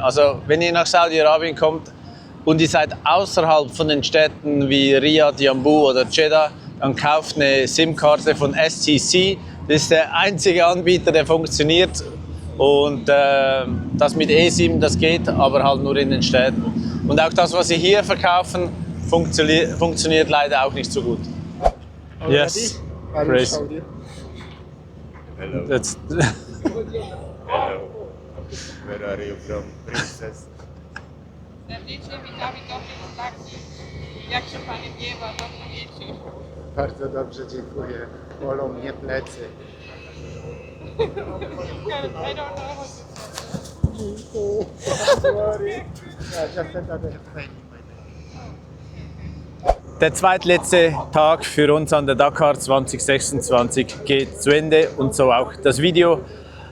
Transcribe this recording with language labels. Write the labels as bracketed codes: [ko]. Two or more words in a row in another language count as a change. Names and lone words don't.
[de] Also wenn ihr nach Saudi-Arabien kommt und ihr seid außerhalb von den Städten wie Riyadh, Jambu oder Jeddah, dann kauft eine SIM-Karte von STC. Das ist der einzige Anbieter, der funktioniert. Und das mit eSIM, das geht, aber halt nur in den Städten. Und auch das, was sie hier verkaufen, funktioniert leider auch nicht so gut. [en] Yes, Grace. Hello. That's Hello. Where are you from, princess? [pl] Bardzo dobrze, dziękuję. Bolą mnie plecy. [de] Der zweitletzte Tag für uns an der Dakar 2026 geht zu Ende und so auch das Video.